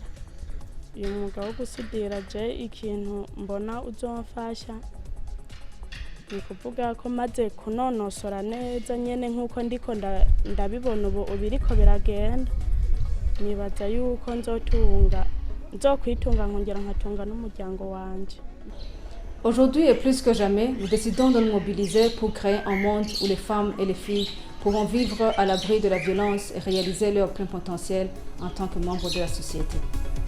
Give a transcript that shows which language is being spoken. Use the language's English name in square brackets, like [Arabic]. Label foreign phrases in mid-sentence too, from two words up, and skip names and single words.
[Rundi] uyu mwuga wo gusudira je ikintu mbona uzomfasha ni kuvuga ko maze kunonosora neza nyene nk'uko ndiko ndabibona ubu biriko biragenda, nibaza yuko nzokwitunga nkongera nkatunga n'umuryango wanje. [French] Aujourd'hui et plus que jamais, nous décidons de nous mobiliser pour créer un monde où les femmes et les filles pourront vivre à l'abri de la violence et réaliser leur plein potentiel en tant que membres de la société.